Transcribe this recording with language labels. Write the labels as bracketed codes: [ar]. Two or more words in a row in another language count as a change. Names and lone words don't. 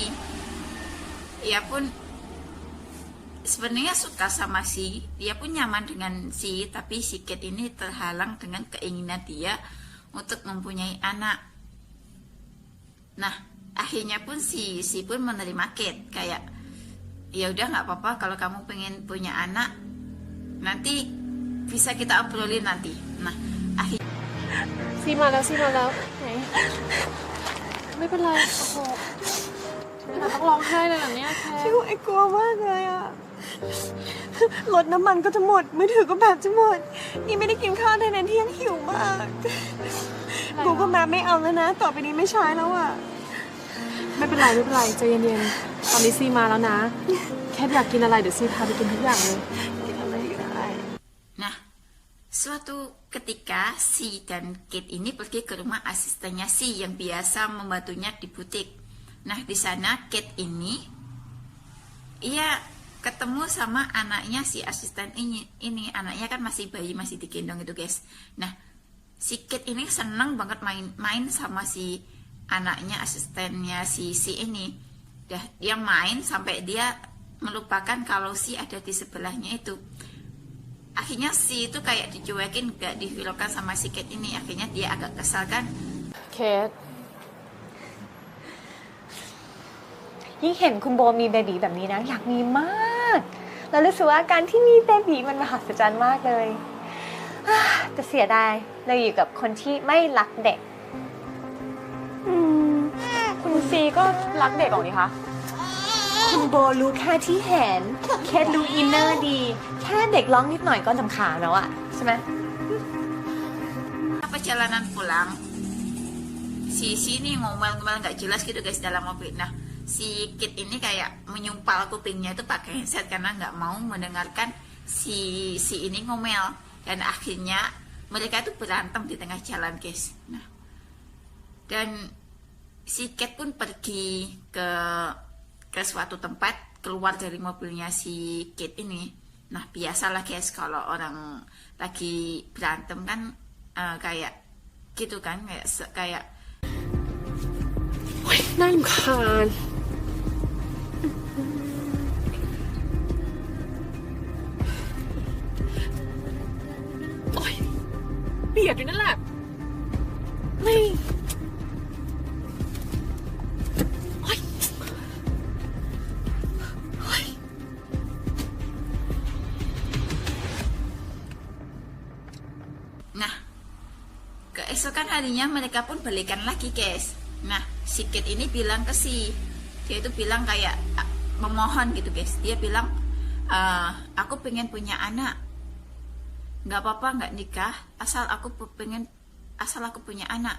[id] Ia pun sebenarnya suka sama dia pun nyaman dengan tapi si Kate ini terhalang dengan keinginan dia untuk mempunyai anak. Nah, akhirnya pun si pun menerima Kate, kayak ya udah nggak apa-apa kalau kamu pengen punya anak, nanti bisa kita obrolin nanti. Nah, akhirnya [th] ซีมาแล้วไหนไม่เป็นไรโอ้โหเราต้องร้องไห้เลยเหรอเนี่ยแค่ ชิวไอ้กลัวมากเลยอะรถน้ำมันก็จะหมดมือถือก็แบบจะหมดนี่ไม่ได้กินข้าวในนั้นเที่ยงหิวมากกูก็มาไม่เอาแล้วนะต่อไปนี้ไม่ใช้แล้วอะ ไม่เป็นไรใจเย็นๆตอนนี้ซีมาแล้วนะแค่อยากกินอะไรเดี๋ยวซีพาไปกินทุกอย่างเลย กินอะไรก็ได้ [id] Nah, suatu ketika si dan Kate ini pergi ke rumah asistennya si yang biasa membantunya di butik. Nah, di sana Kate ini ia ketemu sama anaknya si asisten ini. Anaknya kan masih bayi, masih digendong itu guys. Nah, si Kate ini senang banget main sama si anaknya asistennya si ini. Dia main sampai dia melupakan kalau si ada di sebelahnya itu. Akhirnya si itu kayak dicuekin, gak dihiraukan sama si Kate ini. Akhirnya dia agak kesal kan. [th] เคส ยิ่งเห็นคุณโบมีเบบีแบบนี้นะอยากมีมากแล้วรู้สึกว่าการที่มีเบบีมันมหัศจรรย์มากเลยแต่เสียดายเราอยู่กับคนที่ไม่รักเด็ก คุณซีก็รักเด็กหรอกนี่คะ คุณโบรู้แค่ที่เห็นเคสรู้อินเนอร์ดี แค่เด็กร้องนิดหน่อยก็รำคาญแล้วอะใช่ไหม [id] Perjalanan pulang, si ini ngomel-ngomel gak jelas gitu guys dalam mobil. Nah, si Kit ini kayak menyumpal kupingnya itu pakai headset karena nggak mau mendengarkan si ini ngomel. Dan akhirnya mereka itu berantem di tengah jalan guys. Nah, dan si Kit pun pergi ke suatu tempat, keluar dari mobilnya si Kit ini. Nah, biasalah guys kalau orang lagi berantem kan kayak gitu kan, kayak [th] น่ารำคาญโอ๊ยเบียดอยู่นั่นแหละไม่โอ๊ยโอ๊ย [id] Nah, keesokan harinya mereka pun balikan lagi guys. Nah, si Kate ini bilang ke dia itu bilang kayak memohon gitu guys. Dia bilang, aku pengen punya anak, nggak apa-apa nggak nikah, asal aku punya anak.